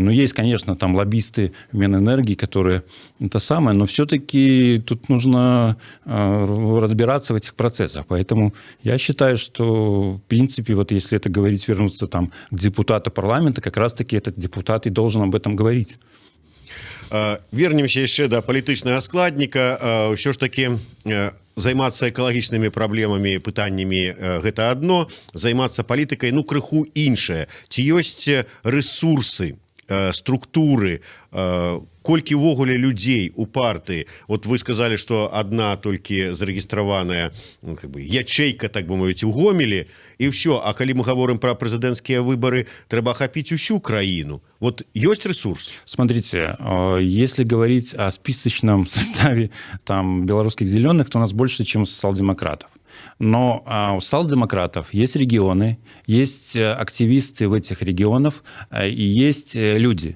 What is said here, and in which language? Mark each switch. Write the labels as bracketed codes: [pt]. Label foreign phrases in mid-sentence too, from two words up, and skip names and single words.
[ru] Но есть, конечно, там лоббисты Минэнергии, которые это самое, но все-таки тут нужно разбираться в этих процессах. Поэтому я считаю, что, в принципе, вот если это говорить, вернуться там к депутату парламента, как раз-таки этот депутат и должен об этом говорить. [be] Вернемся яшчэ да палітычнага складніка. Ўсё ж таки займацца экалагічнымі праблемамі, пытаннямі гэта адно, займацца палітыкай крыху іншае. Ці ёсць рэсурсы, структуры, колькі ўвогуле людзей у партыі? [ru] Вот вы сказали, что одна [be] толькі зарэгістраваная [ru] как бы ячейка, [be] так бы мовіць, у Гомелі, і ўсё. А калі мы гаворым пра прэзідэнцкія выбары, трэба ахапіць усю краіну. [ru] Вот есть ресурс? Смотрите, если говорить о списочном составе там белорусских зеленых, то у нас больше, чем у социал-демократов. Но у социал-демократов есть регионы, есть активисты в этих регионах и есть люди.